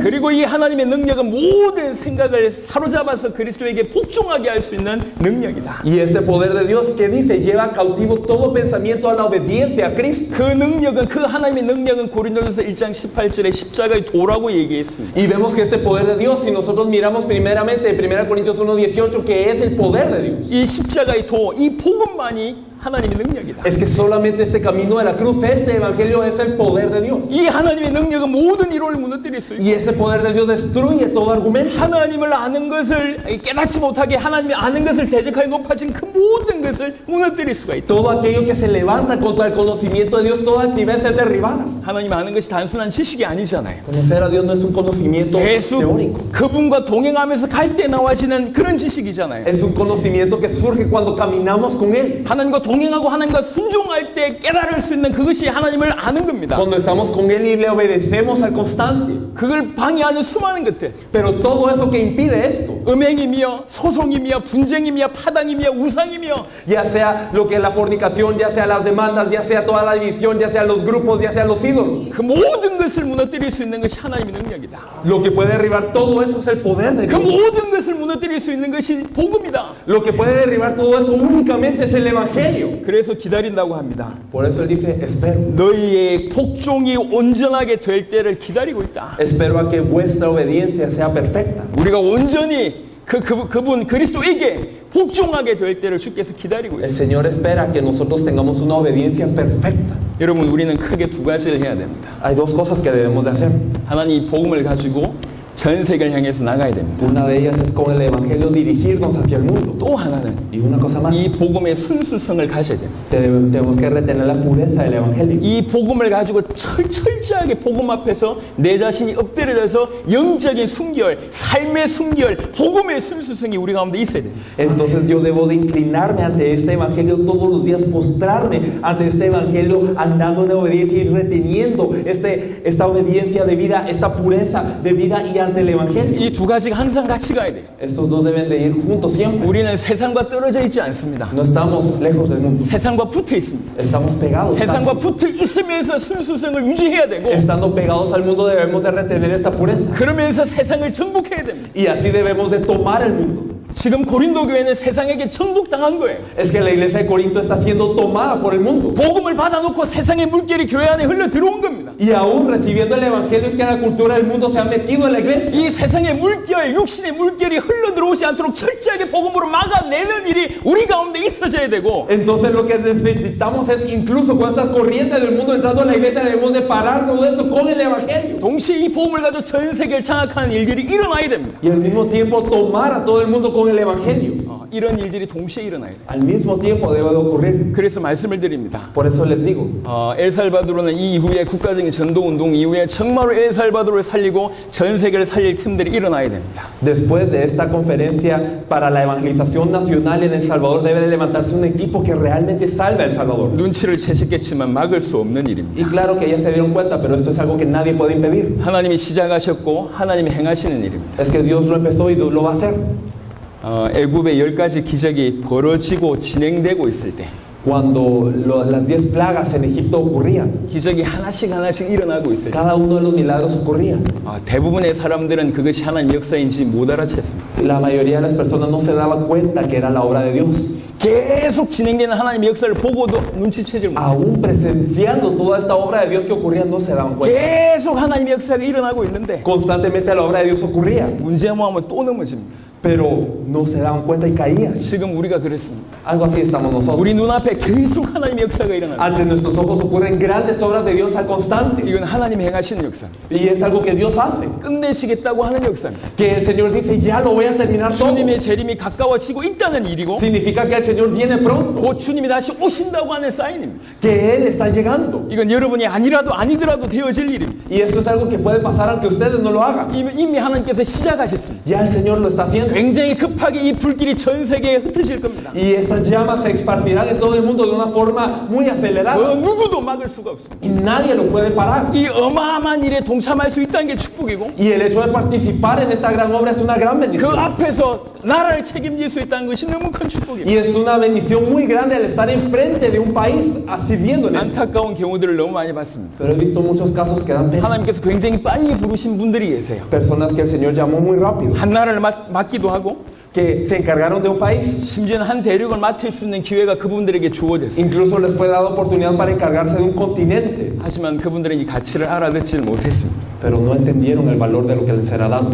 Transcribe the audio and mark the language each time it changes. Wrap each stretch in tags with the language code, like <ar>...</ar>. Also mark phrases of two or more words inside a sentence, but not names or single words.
<ko>그리고 이 하나님의 능력은 모든 생각을 사로잡아서 그리스도에게 복종하게 할 수 있는 능력이다.</ko> <es>Y este poder de Dios que dice lleva cautivo todo pensamiento a la obediencia a Cristo.</es> <ko>그 능력은 그 하나님의 능력은 고린도전서 1장 18절에 십자가의 도라고 얘기했습니다.</ko> <es>Y vemos que este poder de Dios, si nosotros miramos primeramente en 1 Corintios 1:18, que es el poder de Dios.</es> <ko>이 십자가의 도, 이 복음만이 하나님의 능력이다.</ko> <es>Es que solamente este camino de la cruz, este evangelio es el poder de Dios.</es> <ko>이 하나님의 능력은 모든 이론을 무너뜨릴 수 있다.</ko> <es>Y ese poder de Dios destruye todo argumento.</es> <ko>하나님을 아는 것을 깨닫지 못하게 하나님이 아는 것을 대적하여 높아진 그 모든 것을 무너뜨릴 수가 있다.</ko> <es>Todo aquello que se levanta contra el conocimiento de Dios, toda altivez es derribada.</es> <ko>하나님 아는 것이 단순한 지식이 아니잖아요.</ko> <es>Conocer a Dios no es un conocimiento</es> <ko>계속</ko> <es>teórico.</es> <ko>그분과 동행하면서 갈 때 나와지는 그런 지식이잖아요.</ko> <es>Es un conocimiento que surge cuando caminamos con Él.</es> <ko>하나님과 동행하고 하나님과 순종할 때 깨달을 수 있는 그것이 하나님을 아는 겁니다.</ko> <es>Cuando estamos con Él y le obedecemos al constante.</es> <ko>그걸 방해하는 수많은 것들,</ko> <es>Pero todo eso que impide esto,</es> <ko>음행이며 소송이며 분쟁이며 파당이며 우상이며</ko> <es>ya sea lo que es la fornicación, ya sea las demandas, ya sea toda la división, ya sea los grupos, ya sea los ídolos,</es> <ko>그 모든 것을 무너뜨릴 수 있는 것이 하나님의 능력이다.</ko> <es>lo que puede derribar todo eso es el poder de</es> <ko>그</ko> <es>Dios.</es> <ko>모든 것을 무너뜨릴 수 있는 것이 복음이다.</ko> <es>Lo que puede derribar todo eso únicamente es el Evangelio.</es> <ko>그래서 기다린다고 합니다.</ko> <es>Por eso Él dice, espero.</es> <ko>너희의 복종이 온전하게 될 때를 기다리고 있다.</ko> <es>Espero a que vuestra obediencia sea perfecta.</es> <ko>우리가 온전히 그분 그리스도에게 복종하게 될 때를 주께서 기다리고</ko> <es>El</es> <ko>있습니다.</ko> <es>Señor espera que nosotros tengamos una obediencia perfecta.</es> <ko>여러분, 우리는 크게 두 가지를 해야 됩니다.</ko> <es>Hay dos cosas que debemos de hacer.</es> <ko>하나님 이 복음을 가지고 전 세계를 향해서 나가야 됩니다.</ko> <es>Una de ellas es con el Evangelio dirigirnos hacia el mundo.</es> <ko>또 하나는</ko> <es>Y una cosa más,</es> <ko>이 복음의 순수성을 가져야 됩니다.</ko> <es>tenemos que retener la pureza del Evangelio.</es> <ko>이 복음을 가지고 철저하게 복음 앞에서 내 자신이 엎드려져서 영적인 순결, 삶의 순결, 복음의 순수성이 우리 가운데 있어야 됩니다.</ko> <es>Entonces yo debo de inclinarme ante este Evangelio todos los días, postrarme ante este Evangelio, andando en obediencia y reteniendo esta obediencia de vida, esta pureza de vida y ante el Evangelio.</es> <ko>이 두 가지가 항상 같이 가야 돼요.</ko> <es>Estos dos deben de ir juntos siempre.</es> <ko>우리는 세상과 떨어져 있지 않습니다.</ko> <es>No estamos lejos del mundo,</es> <ko>세상과 붙어 있습니다.</ko> <es>estamos pegados.</es> <ko>세상과</ko> <es>casi.</es> <ko>붙어 있으면서 순수성을 유지해야 되고,</ko> <es>Estando pegados al mundo debemos de retener esta pureza.</es> <ko>그러면서 세상을 정복해야 됩니다.</ko> <es>Y así debemos de tomar el mundo.</es> <ko>지금 고린도 교회는 세상에게 정복당한 거예요.</ko> <es>Es que la iglesia de Corinto está siendo tomada por el mundo.</es> <ko>복음을 받아놓고 세상의 물결이 교회 안에 흘러 들어온 겁니다.</ko> <es>Y aún recibiendo el Evangelio es que la cultura del mundo se ha metido en la iglesia.</es> <ko>이 세상의 물결, 육신의 물결이 흘러 들어오지 않도록 철저하게 복음으로 막아내는 일이 우리 가운데 있어져야 되고,</ko> <es>Entonces lo que necesitamos es, incluso con estas corrientes del mundo entrando en la iglesia, debemos de parar todo esto con el Evangelio.</es> <ko>동시에 이 복음을 가지고 전 세계를 장악하는 일들이 일어나야 됩니다.</ko> <es>Y al mismo tiempo tomar a todo el mundo con el Evangelio.</es> <ko>이런 일들이 동시에 일어나야 돼요.</ko> <es>Al mismo tiempo debe de ocurrir.</es> <ko>그래서 말씀을 드립니다.</ko> <es>Por eso les digo,</es> <ko>엘살바도르는 이 이후에 국가적인 전도운동 이후에 정말로 엘살바도르를 살리고 전 세계를 살릴 틈들이 일어나야 됩니다.</ko> <es>después de esta conferencia para la evangelización nacional en El Salvador, debe de levantarse un equipo que realmente salve a El Salvador.</es> <ko>눈치를 채셨겠지만 막을 수 없는 일입니다.</ko> <es>Y claro que ya se dieron cuenta, pero esto es algo que nadie puede impedir.</es> <ko>하나님이 시작하셨고 하나님이 행하시는 일입니다.</ko> <es>Es que Dios lo empezó y Dios lo va a hacer.</es> <ko>애굽의 10가지 기적이 벌어지고 진행되고 있을 때</ko> <es>Cuando las 10 plagas en Egipto ocurrían,</es> <ko>기적이 하나씩 일어나고 있을 때</ko> <es>cada uno de los milagros ocurría.</es> <ko>대부분의 사람들은 그것이 하나님의 역사인지 못 알아챘습니다.</ko> <es>La mayoría de las personas no se daban cuenta que era la obra de Dios.</es> <ko>계속 진행되는 하나님의 역사를 보고도 눈치채질 못했어요.</ko> <es>Aún presenciando toda esta obra de Dios que ocurría, no se daban cuenta.</es> <ko>계속 하나님의 역사가 일어나고 있는데</ko> <es>Constantemente la obra de Dios ocurría,</es> <ko>문제만 하면 또 넘어집니다.</ko> <es>pero no se daban cuenta y caían.</es> <ko>지금 우리가 그렇습니다.</ko> <es>Algo así estamos nosotros.</es> <ko>우리 눈앞에 계속 하나님의 역사가 일어나고</ko> <es>Ante nuestros ojos ocurren grandes obras de Dios al constante.</es> <ko>이건 하나님이 행하시는 역사입니다.</ko> <es>Y es algo que Dios hace.</es> <ko>끝내시겠다고 하는 역사입니다.</ko> <es>Que el Señor dice, ya lo voy a terminar todo.</es> <ko>주님의 재림이 가까워지고 있다는 일이고</ko> <es>Significa que el Señor viene pronto.</es> <ko>곧 주님이 다시 오신다고 하는 사인입니다.</ko> <es>Que Él está llegando.</es> <ko>이건 여러분이 아니더라도 되어질 일입니다.</ko> <es>Y esto es algo que puede pasar aunque ustedes no lo hagan.</es> <ko>이미 하나님께서 시작하셨습니다.</ko> <es>Ya el Señor lo está haciendo.</es> <ko>굉장히 급하게 이 불길이 전 세계에 흩어질 겁니다.</ko> <es>Y estas llamas se esparcirán en todo el mundo de una forma muy acelerada.</es> <ko>누구도 막을 수가 없습니다.</ko> <es>Y nadie lo puede parar.</es> <ko>이 어마어마한 일에 동참할 수 있다는 게 축복이고</ko> <es>Y el hecho de participar en esta gran obra es una gran</es> <ko>그</ko> <es>bendición.</es> <ko>앞에서 나라를 책임질 수 있다는 것이 너무 큰 축복입니다.</ko> <es>Y es una bendición muy grande el estar enfrente de un país sirviendo en eso.</es> <ko>안타까운 경우들을 너무 많이 봤습니다.</ko> <es>Pero he visto muchos casos que dan pena.</es> <ko>하나님께서 굉장히 빨리 부르신 분들이 계세요.</ko> <es>Personas que el Señor llamó muy rápido.</es> <ko>한 나라를 맡기도 하고</ko> <es>Que se encargaron de un país.</es> <ko>심지어는 한 대륙을 맡을 수 있는 기회가 그분들에게 주어졌어요.</ko> <es>Incluso les fue dada oportunidad para encargarse de un continente.</es> <ko>하지만 그분들은 이 가치를 알아듣지를 못했습니다.</ko> <es>Pero no entendieron el valor de lo que les era dado.</es>